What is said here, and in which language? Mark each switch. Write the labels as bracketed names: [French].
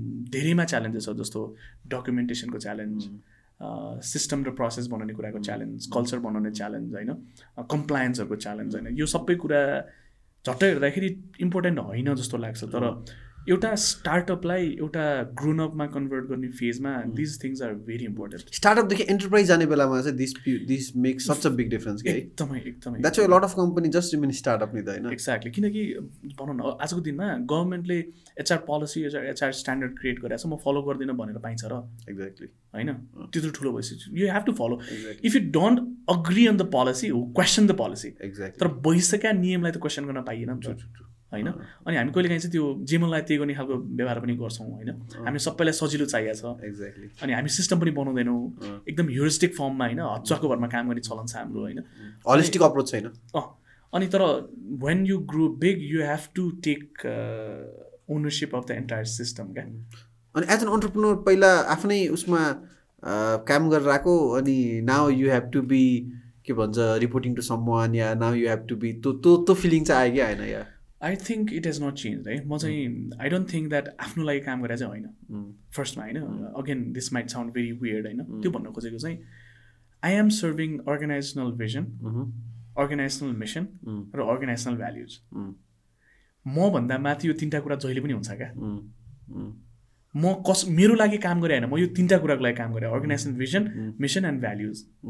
[Nepali] धेरैमा च्यालेन्जेस छ जस्तो डकुमेन्टेसनको च्यालेन्ज सिस्टम र प्रोसेस बनाउने कुराको च्यालेन्ज कल्चर बनाउने च्यालेन्ज होइन कम्प्लायन्सहरूको च्यालेन्ज होइन यो सबै कुरा झट्ट हेर्दाखेरि इम्पोर्टेन्ट होइन जस्तो लाग्छ तर एउटा स्टार्टअपलाई एउटा ग्रोन अपमा कन्भर्ट गर्ने फेजमा [English] these things are very important [Nepali] स्टार्टअपदेखि enterprise जाने बेलामा चाहिँ [English] this make such a big difference [Nepali] के एकदमै [English] that's why lot of company just remain startup [Nepali] नि त होइन एक्ज्याक्टली किनकि भनौँ न आजको दिनमा गभर्मेन्टले HR policy HR standard create गरेर छ म फलो गर्दिनँ भनेर पाइन्छ र [English] exactly [Nepali] होइन त्यत्रो ठुलो भइसक्यो [English] you have to follow if you don't agree on the policy [Nepali] question the policy तर भइसकेका नियमलाई त क्वेसन गर्न पाइएन नि त होइन अनि हामी कहिलेकाहीँ चाहिँ त्यो जे मनलाई त्यही गर्ने खालको व्यवहार पनि गर्छौँ होइन हामी सबैलाई सजिलो चाहिएको छ [English] exactly [Nepali] अनि हामी सिस्टम पनि बनाउँदैनौँ एकदम ह्युरिस्टिक फर्ममा होइन हच्चाको भरमा काम गर्ने चलन छ हाम्रो होइन होलिस्टिक अप्रोच छैन [English] अनि तर when you grow big you have to take ownership of the entire system क्या [Nepali] अनि एज एन एन्टरप्रेन्योर पहिला आफ्नै उसमा काम गरेर आएको अनि [English] now you have to be [Nepali] के भन्छ reporting to someone yeah now you have to be त्यो फिलिङ चाहिँ आयो कि आएन या [English] I think it has not change [Nepali] है म चाहिँ [English] I don't think that [Nepali] आफ्नो लागि काम गरेर चाहिँ होइन फर्स्टमा होइन [English] again this might sound very weird [Nepali] होइन त्यो भन्न खोजेको चाहिँ [English] I am serving organisational vision [Nepali] organisational mission र अर्गनाइजेसनल भ्याल्युज म भन्दा माथि यो तिनवटा कुरा जहिले पनि हुन्छ क्या म मेरो लागि काम गरेँ होइन म यो तिनवटा कुराको लागि काम गरेँ organisational vision mission and values